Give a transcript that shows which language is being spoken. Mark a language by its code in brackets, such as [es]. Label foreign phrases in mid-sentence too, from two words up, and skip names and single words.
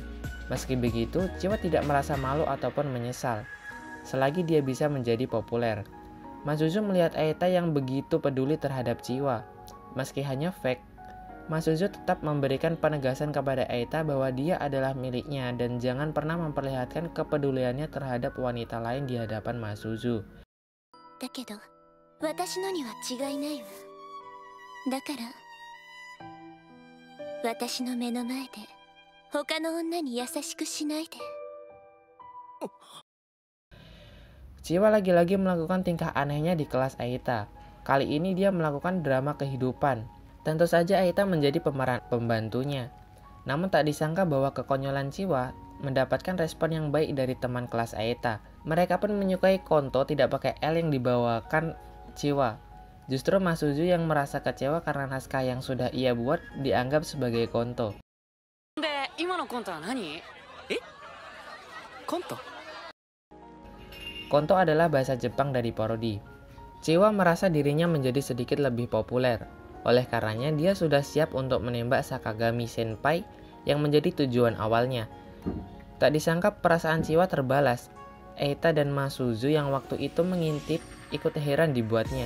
[id] Meski begitu, Chiwa tidak merasa malu ataupun menyesal, selagi dia bisa menjadi populer. Masuzu melihat Eita yang begitu peduli terhadap Chiwa. Meski hanya fake, Masuzu tetap memberikan penegasan kepada Eita bahwa dia adalah miliknya dan jangan pernah memperlihatkan kepeduliannya terhadap wanita lain di hadapan Masuzu. [ja] だけど私のには違いないわ。だから私の目の前で他の女に優しくしないで。 [id] Chiwa lagi-lagi melakukan tingkah anehnya di kelas Eita. Kali ini dia melakukan drama kehidupan. Tentu saja Eita menjadi pemeran pembantunya. Namun tak disangka bahwa kekonyolan Chiwa mendapatkan respon yang baik dari teman kelas Eita. Mereka pun menyukai konto tidak pakai L yang dibawakan Chiwa. Justru Masuzu yang merasa kecewa karena naskah yang sudah ia buat dianggap sebagai konto. [ja] で、今のコントは何？え？コント？ [id] Konto adalah bahasa Jepang dari parodi. Chiwa merasa dirinya menjadi sedikit lebih populer. Oleh karenanya dia sudah siap untuk menembak Sakagami Senpai yang menjadi tujuan awalnya. Tak disangka perasaan Chiwa terbalas. Eita dan Masuzu yang waktu itu mengintip ikut heran dibuatnya.